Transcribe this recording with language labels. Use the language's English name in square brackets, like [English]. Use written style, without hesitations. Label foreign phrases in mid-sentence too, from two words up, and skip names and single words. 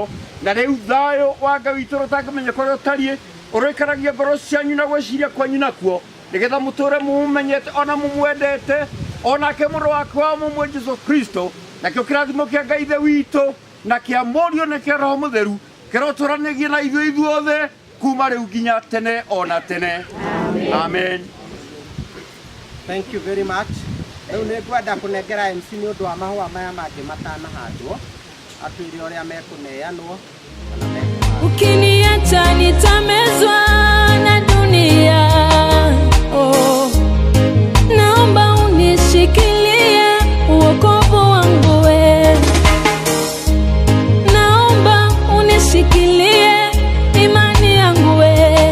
[Kikuyu] Na rĩu thayũ wa Ngai witũ ũtangĩmenya kũrĩa ũtariĩ ũroikaragia ngoro cianyu na gwĩciria kwanyu nakuo, nĩgetha mũtũre mũmenyete ona mũmwendete onake mũrũ wake wa mũmwe Jesũ Kristo, nakĩo kĩrathimo kĩa Ngai ithe witũ na kĩa Mũriũ na kĩa Roho Mũtheru kĩrotũranagie na ithuĩ ithuothe kuma rĩu nginya tene ona tene. Amen. [English] Thank you very much. [Kikuyu] Rĩu nĩ ngwenda kũnengera MC nĩ ũndũ wa mahũa maya mangĩ matanahandwo, atwĩre ũrĩa mekũneanwo. [Swahili] Ukiniacha nitamezwa na dunia. Oh, naomba unishikilie wokovu wangu we. Naomba unishikilie imani yangu we.